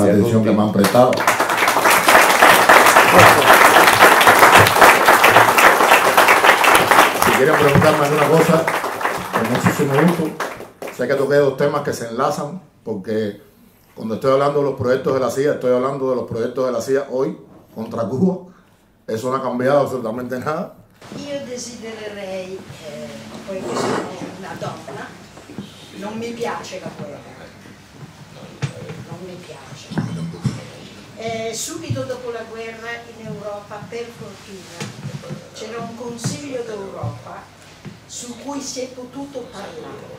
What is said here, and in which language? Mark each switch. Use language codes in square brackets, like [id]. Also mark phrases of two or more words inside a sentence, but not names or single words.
[es] Por la atención que me han prestado. Si quieren preguntarme alguna cosa, con muchísimo gusto. Sé que toqué dos temas que se enlazan, porque cuando estoy hablando de los proyectos de la CIA, estoy hablando de los proyectos de la CIA hoy contra Cuba. Eso no ha cambiado absolutamente nada. [it] Io desidererei, poiché sono una donna, non mi piace la guerra. Non mi piace. Subito dopo la guerra in Europa, per fortuna, c'era un Consiglio d'Europa su cui si è potuto parlare.